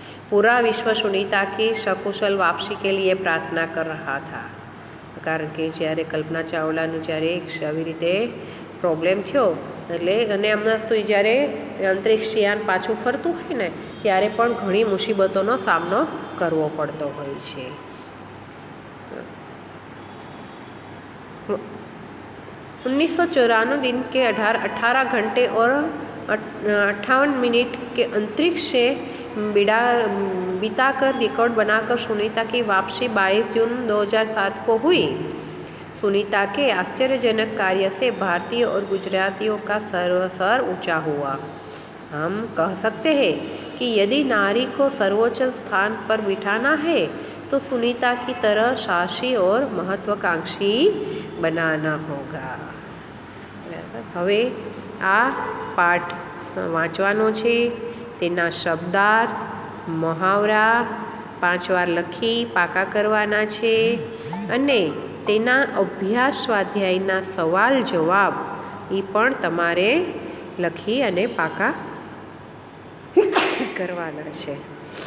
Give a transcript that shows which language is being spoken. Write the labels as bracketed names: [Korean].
[Hindi] पूरा विश्व सुनीता की सकुशल वापसी के लिए प्रार्थना कर रहा था. [Gujarati] કારણ કે જ્યારે કલ્પના ચાવલાનું જ્યારે આવી રીતે પ્રોબ્લેમ થયો એટલે અને હમણાં તો જ્યારે અંતરિક્ષ યાન પાછું ફરતું હોય ને ત્યારે પણ ઘણી મુસીબતોનો સામનો કરવો પડતો હોય છે. [Hindi] 1994 दिन के 18 घंटे और 58 मिनट के अंतरिक्ष से बिताकर रिकॉर्ड बनाकर सुनीता की वापसी 22 जून 2007 को हुई. सुनीता के आश्चर्यजनक कार्य से भारतीय और गुजरातियों का सर ऊंचा हुआ. हम कह सकते हैं कि यदि नारी को सर्वोच्च स्थान पर बिठाना है तो सुनीता की तरह साहसी और महत्वाकांक्षी बनाना होगा. [Gujarati] હવે આ પાઠ વાંચવાનો છે, તેના શબ્દાર્થ, મહાવરા 5 વાર લખી પાકા કરવાના છે અને તેના અભ્યાસ સ્વાધ્યાયના સવાલ જવાબ એ પણ તમારે લખી અને પાકા કરવાના છે.